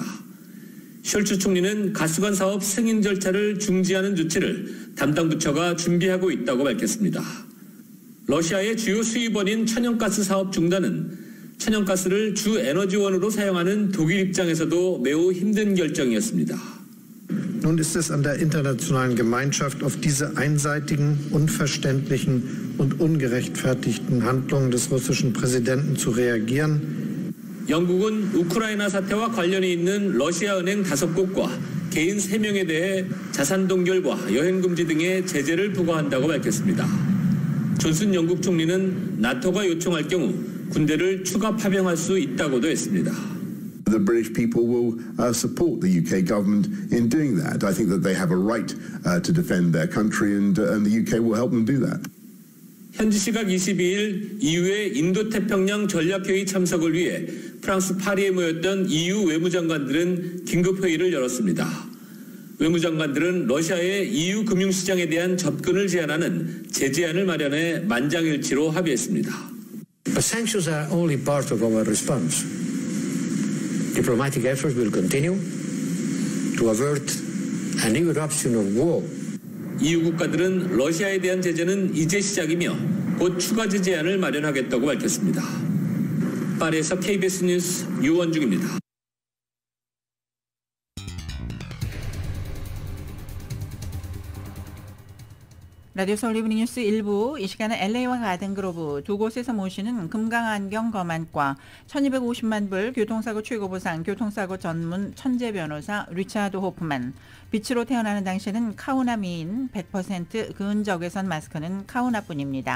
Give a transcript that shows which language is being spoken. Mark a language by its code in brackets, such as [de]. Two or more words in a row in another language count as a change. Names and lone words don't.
[ko] 숄츠 총리는 가스관 사업 승인 절차를 중지하는 조치를 담당 부처가 준비하고 있다고 밝혔습니다. 러시아의 주요 수입원인 천연가스 사업 중단은 천연가스를 주 에너지원으로 사용하는 독일 입장에서도 매우 힘든 결정이었습니다. [de] Nun ist es an der internationalen Gemeinschaft, auf diese einseitigen, unverständlichen und ungerechtfertigten Handlungen des russischen Präsidenten zu reagieren. [ko] 영국은 우크라이나 사태와 관련이 있는 러시아 은행 5곳과 개인 3명에 대해 자산 동결과 여행 금지 등의 제재를 부과한다고 밝혔습니다. 존슨 영국 총리는 나토가 요청할 경우 군대를 추가 파병할 수 있다고도 했습니다. [en] The British people will support the UK government in doing that. I think that they have a right to defend their country and the UK will help them do that. [ko] 현지 시각 22일 EU의 인도태평양 전략회의 참석을 위해 프랑스 파리에 모였던 EU 외무장관들은 긴급회의를 열었습니다. 외무장관들은 러시아의 EU 금융시장에 대한 접근을 제한하는 제재안을 마련해 만장일치로 합의했습니다. [en] But sanctions are only part of our response. Diplomatic efforts will continue to avert a new eruption of war. [ko] EU 국가들은 러시아에 대한 제재는 이제 시작이며 곧 추가 제재안을 마련하겠다고 밝혔습니다. 파리에서 KBS 뉴스 유원중입니다. 라디오 서울 이브닝 뉴스 1부, 이 시간은 LA와 가든그로브 두 곳에서 모시는 금강안경 검안과 1250만 불 교통사고 최고보상 교통사고 전문 천재 변호사 리차드 호프만, 빛으로 태어나는 당신은 카우나 미인 100% 근적외선 마스크는 카우나뿐입니다.